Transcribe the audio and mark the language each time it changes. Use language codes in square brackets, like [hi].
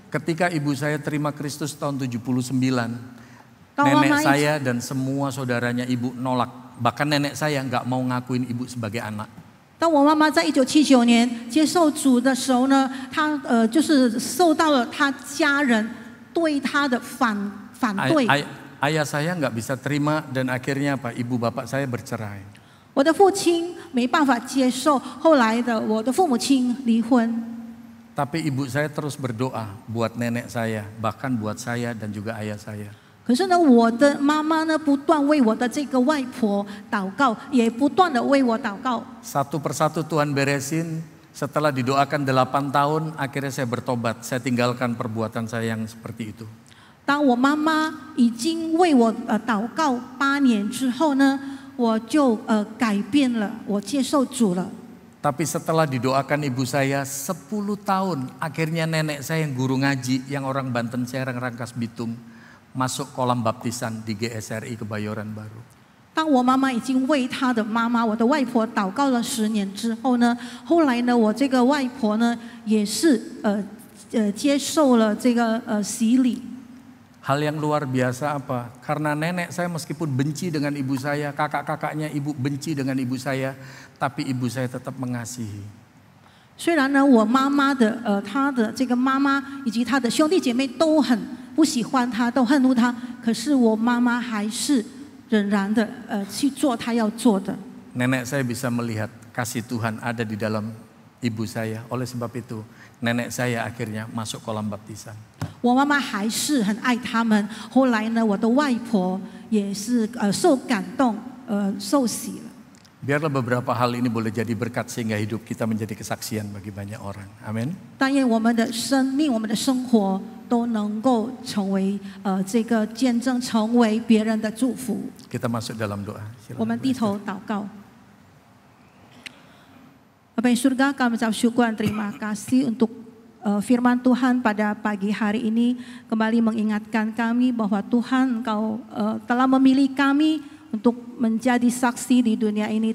[id] Ketika ibu saya terima Kristus tahun 79, nenek saya dan semua saudaranya ibu nolak. Bahkan nenek saya nggak mau ngakuin ibu sebagai anak. [zh] 当我妈妈在1979年接受主的时候呢，她就是受到了她家人对她的反对。 [id] Ayah saya nggak bisa terima dan akhirnya apa? Ibu bapak saya bercerai. [zh] 我的父亲没办法接受，后来的我的父母亲离婚。 [id] Tapi ibu saya terus berdoa buat nenek saya, bahkan buat saya dan juga ayah saya. [zh] 可是呢，我的妈妈呢不断为我的这个外婆祷告，也不断的为我祷告。 [id] Satu persatu Tuhan beresin. Setelah didoakan 8 tahun, akhirnya saya bertobat. Saya tinggalkan perbuatan saya yang seperti itu. [zh] 当我妈妈已经为我祷告8年之后呢，我就改变了，我接受主了。 [id] Tapi setelah didoakan ibu saya 10 tahun, akhirnya nenek saya yang guru ngaji, yang orang Banten Serang Rangkas Bitung, masuk kolam baptisan di GSRI Kebayoran Baru. [zh] 当我妈妈已经为她的妈妈，我的外婆祷告了10年之后呢，后来呢，我这个外婆呢也是接受了这个洗礼。 [id] Hal yang luar biasa apa? Karena nenek saya meskipun benci dengan ibu saya, kakak-kakaknya ibu benci dengan ibu saya, tapi ibu saya tetap mengasihi. [zh] 虽然呢，我妈妈的她的这个妈妈以及她的兄弟姐妹都很不喜欢她，都恨恶她，可是我妈妈还是仍然的去做她要做的。 [id] Nenek saya bisa melihat kasih Tuhan ada di dalam ibu saya. Oleh sebab itu, nenek saya akhirnya masuk kolam baptisan. [zh] 我妈妈还是很爱他们。后来呢，我的外婆也是受感动，受洗了。 [id] Biarlah beberapa hal ini boleh jadi berkat sehingga hidup kita menjadi kesaksian bagi banyak orang. Amin. [zh] 但愿我们的生命、我们的生活都能够成为这个见证，成为别人的祝福。 [id] Kita masuk dalam doa. [zh] 我们低头祷告。 [id] Bapa yang surga, kami ucap syukur dan terima kasih untuk firman Tuhan pada pagi hari ini kembali mengingatkan kami bahwa Tuhan Engkau telah memilih kami untuk menjadi saksi di dunia ini.